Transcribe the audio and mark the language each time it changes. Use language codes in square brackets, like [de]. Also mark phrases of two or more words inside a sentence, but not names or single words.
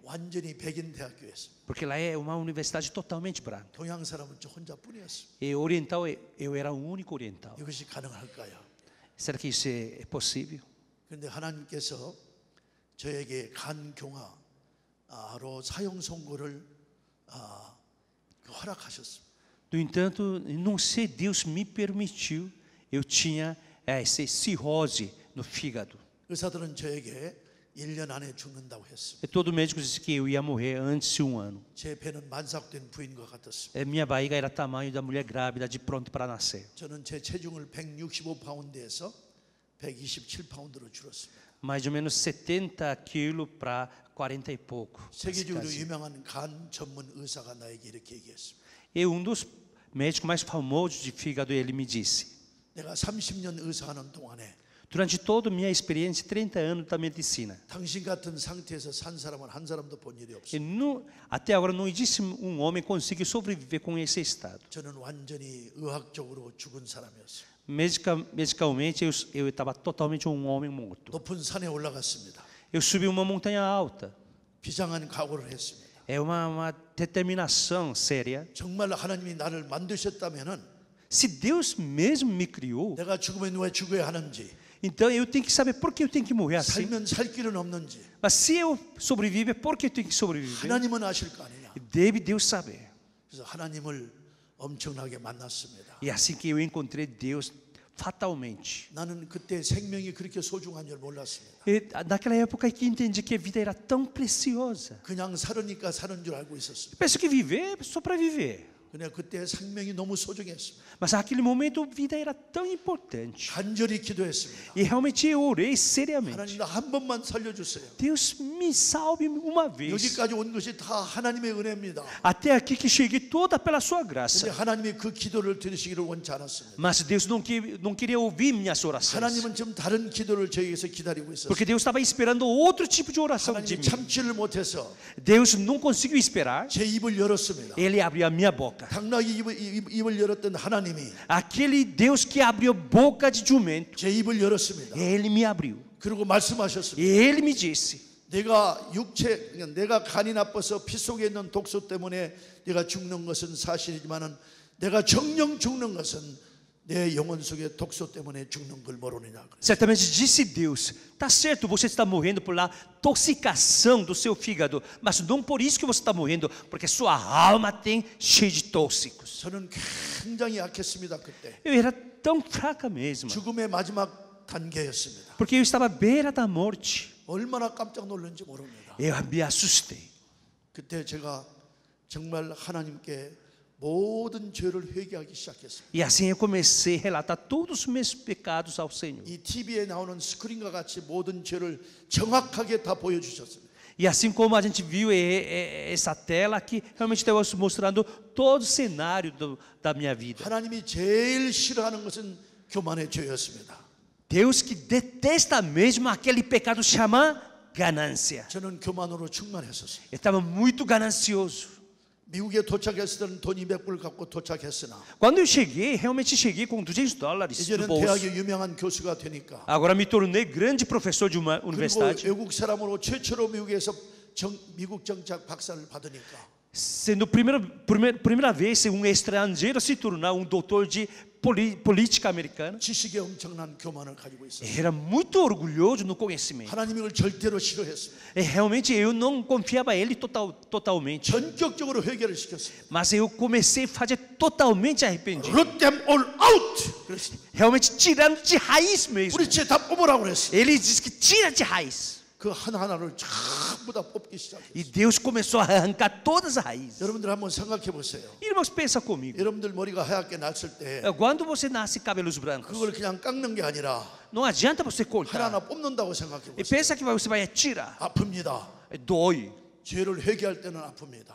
[ko] 완전히 백인 대학교였습니다. [pt] porque lá é uma universidade totalmente branca. [ko] 동양 사람은 저 혼자뿐이었습니다. [pt] E oriental, eu era o único oriental. [ko] 이것이 가능할까요? [pt] Será que isso é possível? [ko] 그런데 하나님께서 저에게 간교화로 사형 선고를 허락하셨습니다. [pt] No entanto, não sei, Deus me permitiu. Eu tinha essa cirrose no fígado. [ko] 의사들은 저에게 1년 안에 죽는다고 했습니다. [pt] E todo médico disse que eu ia morrer antes de 1 ano. [ko] 제 배는 만삭된 부인과 같았습니다. [pt] Minha barriga era tamanho da mulher grávida, de pronto para nascer. [ko] 저는 제 체중을 165파운드에서 127파운드로 줄었습니다. [pt] Mais ou menos 70 quilos para 40 e pouco. [ko] 세계적으로 유명한 간 전문 의사가 나에게 이렇게 얘기했습니다. [pt] E dos médicos mais famosos de fígado, ele me disse: [ko] 내가 30년 의사하는 동안에 [pt] durante toda a minha experiência, 30 anos da medicina, [ko] 당신 같은 상태에서 산 사람은 한 사람도 본 일이 [pt] e [ko] 없습니다. [pt] até agora não existe homem que consiga sobreviver com esse estado. [ko] 저는 완전히 의학적으로 죽은 사람이었습니다. [pt] Medicalmente, eu estava totalmente homem morto. [ko] 높은 산에 올라갔습니다. [pt] Eu subi uma montanha alta. [ko] 비장한 각오를 했습니다. [pt] É uma determinação séria. [ko] 정말 하나님이 나를 만드셨다면은 [pt] Se Deus mesmo me criou, [ko] 내가 죽으면 왜 죽어야 하는지, [pt] então eu tenho que saber por que eu tenho que morrer assim. [ko] 살면 살 길은 없는지 [pt] Mas se eu sobreviver, por que eu tenho que sobreviver? [ko] 하나님은 아실 거 아니냐. [pt] Deve Deus saber. [ko] 그래서 하나님을 엄청나게 만났습니다. [pt] E assim que eu encontrei Deus fatalmente. [ko] 나는 그때 생명이 그렇게 소중한 줄 몰랐습니다. [pt] E naquela época que entendi que a vida era tão preciosa. [ko] 그냥 살으니까 사는 줄 알고 있었습니다. [pt] Penso que viver é só para viver. [ko] 근데 그때 생명이 너무 소중했습니다. [pt] Mas naquele momento a vida era tão importante. [ko] 간절히 기도했습니다. [pt] E realmente eu orei seriamente. [ko] 하나님 나 한 번만 살려주세요. [pt] Deus me salve uma vez. [ko] 여기까지 온 것이 다 하나님의 은혜입니다. [pt] Até aqui que cheguei toda pela sua [ko] 근데 [pt] graça. [ko] 하나님이 그 기도를 들으시기를 원치 않았습니다. [pt] Mas Deus não queria ouvir minhas orações. [ko] 하나님은 좀 다른 기도를 저에게서 기다리고 있었어요. [pt] Porque Deus estava esperando outro tipo de oração de [ko] 하나님이 [pt] mim. [ko] 참지를 못해서 [pt] Deus não conseguiu esperar. [ko] 제 입을 열었습니다. [pt] Ele abriu a minha boca. [ko] 당나귀 입을 열었던 하나님이 [pt] Aquele Deus que abriu boca de jumento, [ko] 제 입을 열었습니다. [pt] Ele me abriu. [ko] 그리고 말씀하셨습니다. [pt] E Ele me disse: [ko] 내가 간이 나빠서 피 속에 있는 독소 때문에 내가 죽는 것은 사실이지만은 내가 정령 죽는 것은 내 영혼 속의 독소 때문에 죽는 걸 모르느냐. [pt] Certamente disse Deus: tá certo, você está morrendo por intoxicação do seu fígado, mas não por isso que você está morrendo, porque sua alma tem cheia de tóxicos. [ko] 저는 굉장히 약했습니다 그때. [pt] Eu era tão fraca mesmo, [ko] 죽음의 마지막 단계였습니다. [pt] porque eu estava à beira da morte. [ko] 얼마나 깜짝 놀랐는지 모릅니다. [pt] Eu me assustei. [ko] 그때 제가 정말 하나님께 모든 죄를 회개하기 시작했습니다. [pt] E assim eu comecei a relatar todos os meus pecados ao Senhor. [ko] 이 TV에 나오는 스크린과 같이 모든 죄를 정확하게 다 보여주셨습니다. [pt] E assim como a gente viu essa tela aqui, realmente estava mostrando todo o cenário da minha vida. [ko] 하나님이 제일 싫어하는 것은 교만의 죄였습니다. [pt] Deus que detesta mesmo aquele pecado chama ganância. [ko] 저는 교만으로 충만했었어요. [pt] Eu estava muito ganancioso. [ko] 미국에 도착했을 때는 돈 200불 갖고 도착했으나 [pt] Quando eu cheguei, realmente cheguei com $200 no [ko] 이제는 [pt] bolso. [ko] 대학의 유명한 교수가 되니까 [pt] Agora me tornei grande professor de uma [ko] 그리고 [pt] universidade. [ko] 외국 사람으로 최초로 미국에서 미국 정착 박사를 받으니까 [pt] Sendo primeira vez estrangeiro se tornar doutor de política americana. [ko] 지식에 엄청난 교만을 가지고 있었어요. [pt] Era muito orgulhoso no conhecimento. [ko] 하나님을 이걸 절대로 싫어했습니다. [pt] E realmente eu não confiava nele totalmente. [ko] 전격적으로 회개를 시켰습니다. [pt] Mas eu comecei a fazer totalmente arrependido. [en] Root them all out. [ko] 그랬습니다. [pt] Realmente tirando de raiz mesmo. [ko] 우리 죄 다 뽑으라고 그랬어요. [pt] Ele diz que tira de raiz. [ko] 그 하나하나를 전부 다 뽑기 시작했어요. [pt] E Deus começou a arrancar todas as raízes. [ko] 여러분들 한번 생각해 보세요. [pt] Irmãos, pensa comigo. [ko] 여러분들 머리가 하얗게 났을 때 [pt] Quando você nasce cabelos brancos, [ko] 그걸 그냥 깎는 게 아니라 [pt] não adianta você cortar. [ko] 하나하나 뽑는다고 생각해 [pt] E [ko] 보세요. [pt] pensa que você vai tirar. [ko] 아픕니다. [pt] Dói. [ko] 죄를 회개할 때는 아픕니다.